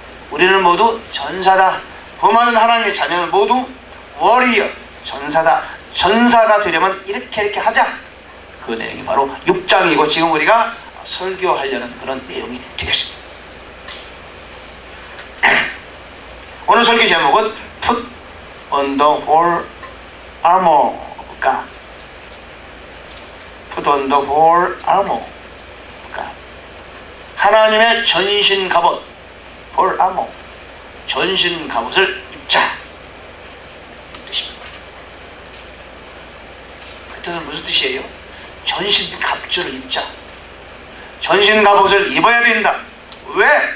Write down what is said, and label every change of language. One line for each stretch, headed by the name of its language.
Korean: 우리는 모두 전사다. 범하는 하나님의 자녀는 모두 워리어, 전사다. 전사가 되려면 이렇게 하자. 그 내용이 바로 6장이고 지금 우리가 설교하려는 그런 내용이 되겠습니다. 오늘 설교 제목은
English: Put on the whole armor of God. Put on the whole armor of God.
Korean: 하나님의 전신 갑옷, whole armor, 전신 갑옷을 입자. 이 뜻입니다. 그 뜻은 무슨 뜻이에요? 전신 갑주를 입자. 전신 갑옷을 입어야 된다. 왜?